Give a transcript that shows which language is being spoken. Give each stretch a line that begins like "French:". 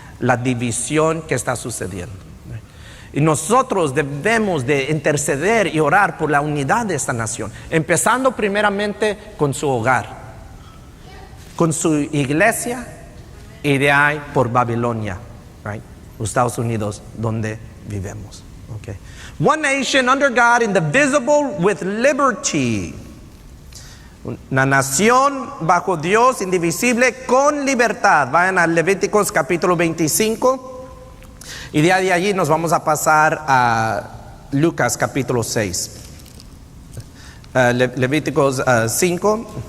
Spanish: La división que está sucediendo. Right? Y nosotros debemos de interceder y orar por la unidad de esta nación, empezando primeramente con su hogar, con su iglesia, y de ahí por Babilonia, right? Estados Unidos, donde vivimos. Okay.
English: One nation under God, indivisible, with liberty.
Spanish: Una nación bajo Dios, indivisible, con libertad. Vayan a Levíticos capítulo 25. Y de allí nos vamos a pasar a Lucas capítulo 6. Levíticos 25.